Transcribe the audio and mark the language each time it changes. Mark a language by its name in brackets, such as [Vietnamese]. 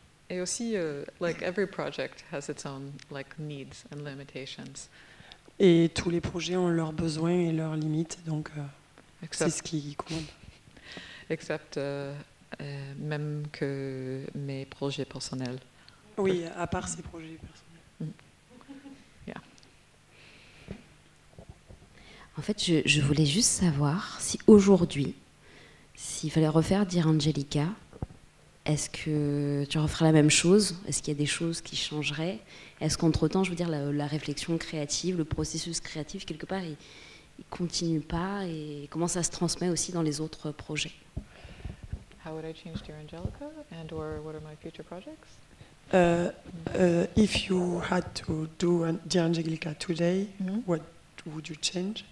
[French] Et aussi, [English] like every project has its own like needs and limitations. [French] Et tous les projets ont leurs besoins et leurs limites, donc c'est ce qui compte. Except même que mes projets personnels. Oui, à part ces projets personnels. [English] Yeah. [French] En fait, je voulais juste savoir si aujourd'hui, s'il fallait refaire Dear Angelica, est-ce que tu referais la même chose? Est-ce qu'il y a des choses qui changeraient? Est-ce qu'entre-temps, je veux dire, la réflexion créative, le processus créatif, quelque part, il continue pas? Et comment ça se transmet aussi dans les autres projets? [English] How would I change Dear Angelica, and or what are my future projects? If you had to do Dear Angelica today, what would you change?